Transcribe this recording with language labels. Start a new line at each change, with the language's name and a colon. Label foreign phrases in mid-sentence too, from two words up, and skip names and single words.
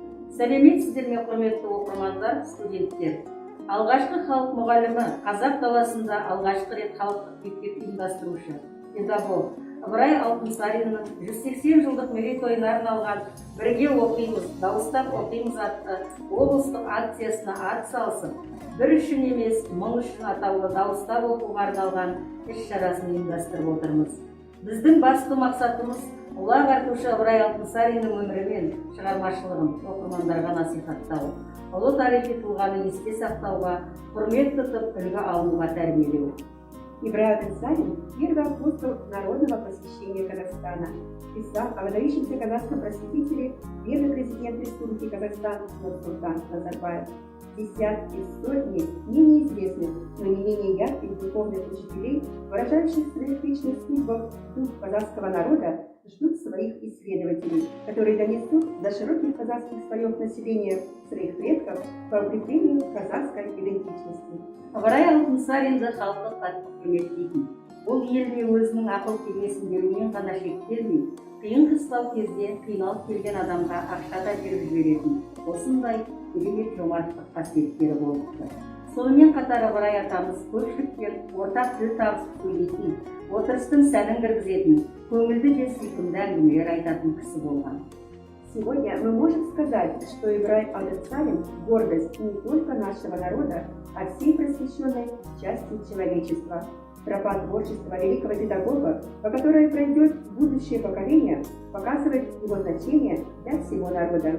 Kazakh: Сәлеметсіздер ме, құрметті оқырмандар, студенттер. Алғашқы халық мұғалімі, қазақ даласында алғашқы рет халықтық мектеп ұйымдастырушы, педагог Ыбырай Алтынсариннің 180 жылдық мерейтойына арналған «Бірге оқимыз, дауыстап оқимыз» атты облыстық акциясына атсалысып, бір үшін емес, мың үшін атаулы дауыстап оқуға арналған іс-шарасын ұйымдастырып отырмыз. Біздің басты мақсатымыз ұлы ағартушы Ыбырай Алтынсариннің өмірі мен шығармашылығын оқырмандарға насихаттау, ұлы тарихи тұлғаны есте сақтауға, құрмет тұтып, үлгі алуға тәрбиелеу.
Russian: Ибрай Алтынсарин – первый апостол народного просвещения Казахстана, писал о выдающемся казахском просветителе, первый президент Республики Казахстан Нурсултан Назарбаев. Десятки, сотни менее известных, но не менее ярких духовных учителей, выражающих в своих личных судьбах дух казахского народа, ждут своих исследователей, которые донесут до широких казахских слоев населения своих предков по укреплению казахской идентичности.
Kazakh: Ыбырай Алтынсаринді халқы қатты құрметтейтін. Ол еліне өзінің ақыл кеңесін берумен ғана шектелмей, қиын-қыстау кезде қиналып келген адамға ақша да беріп жіберетін осындай керемет жомарттық қасиеттері болыпты. Сонымен қатар Ыбырай атамыз көпшілікпен ортақ тіл табысып сөйлейтін, отырыстың сәнін кіргізетін, көңілді де сүйкімді әңгімелер айтатын кісі болған.
Russian: Сегодня мы можем сказать, что Ибрай Алтынсарин – гордость не только нашего народа, а всей просвещенной части человечества. Тропа творчества великого педагога, по которой пройдет будущее поколение, показывает его значение для всего народа.